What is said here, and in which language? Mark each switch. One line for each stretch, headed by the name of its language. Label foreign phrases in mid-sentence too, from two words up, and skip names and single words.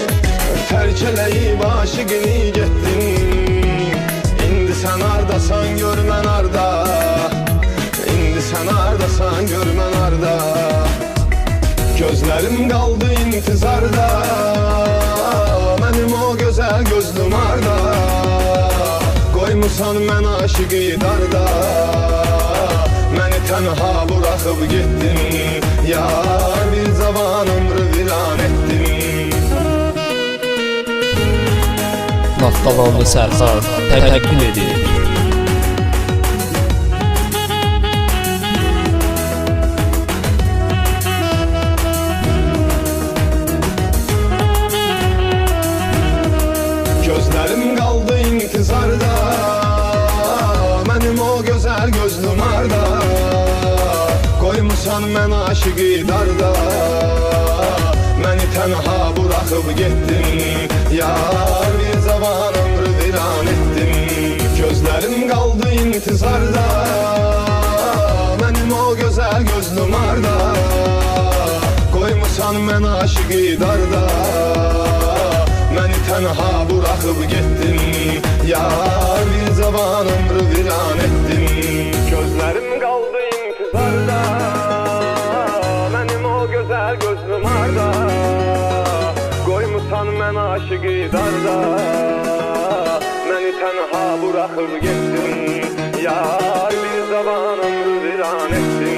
Turkish: Terk eleyip aşıkını gittin. Sen ardasan görmen arda, indi sen ardasan görmen arda. Gözlerim kaldı intizarda, benim o güzel gözlüm arda.
Azerbaijani: Koymusan mən aşıqı darda, məni tənha
Turkish: bırakıp gittin. Yar bir zaman ömrü viran ettin.
Azerbaijani: Naftalanlı Sərxan təqdim edir.
Turkish: Gözlerim kaldı intizarda, benim o güzel gözlüm arda.
Azerbaijani: Koymusan mən aşıqı darda, məni tənha
Turkish: bırakıp gittin. Yar bir zaman ömrü viran ettin. Gözlerim kaldı intizarda, benim o güzel gözlüm arda.
Azerbaijani: Koymusan mən aşıqı darda, məni tənha
Turkish: bırakıp gittin. Yar bir zaman ömrü viran ettin. Gözlerim kaldı intizarda, benim o güzel gözlüm arda.
Azerbaijani: Koymusan mən aşıqı darda, məni tənha
Turkish: bırakıp gittin. Yar bir zaman ömrü viran ettin.